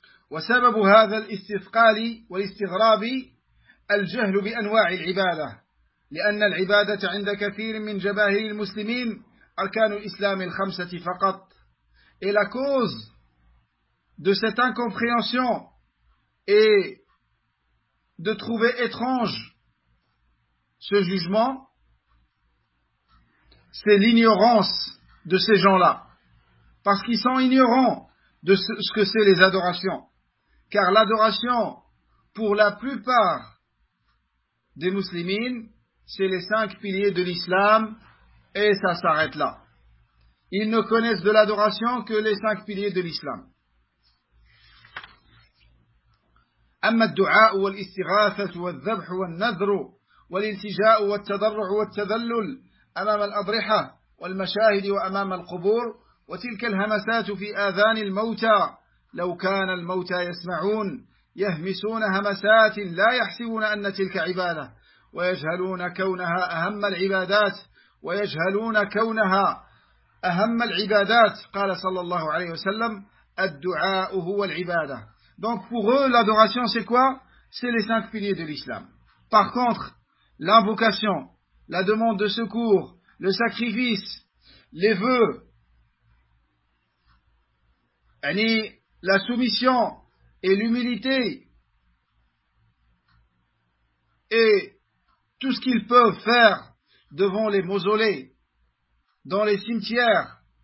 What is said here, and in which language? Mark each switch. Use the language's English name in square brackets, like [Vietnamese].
[Arabic] وسبب هذا الاستثقال والاستغراب الجهل بأنواع العبادة، لأن العبادة عند كثير من جباهر المسلمين أركان الإسلام الخمسة فقط. [French] Et la cause de cette incompréhension et de trouver étrange ce jugement, c'est l'ignorance de ces gens-là. Parce qu'ils sont ignorants de ce que c'est les adorations. Car l'adoration, pour la plupart des musulmans, c'est les cinq piliers de l'islam et ça s'arrête là. Ils ne connaissent de l'adoration que les cinq piliers de l'islam. [Arabic] أما الدعاء والاستغاثة والذبح والنذر والالتجاء والتضرع والتذلل أمام الأضرحة والمشاهد وأمام القبور وتلك الهمسات في آذان الموتى لو كان الموتى يسمعون يهمسون همسات لا يحسبون أن تلك عبادة ويجهلون كونها أهم العبادات ويجهلون كونها أهم العبادات قال صلى الله عليه وسلم الدعاء هو العبادة. [French] Donc pour eux l'adoration c'est quoi? C'est les cinq piliers de l'islam. Par contre l'invocation, la demande de secours, le sacrifice, les vœux, la soumission et l'humilité, et tout ce qu'ils peuvent faire devant les mausolées, dans les cimetières,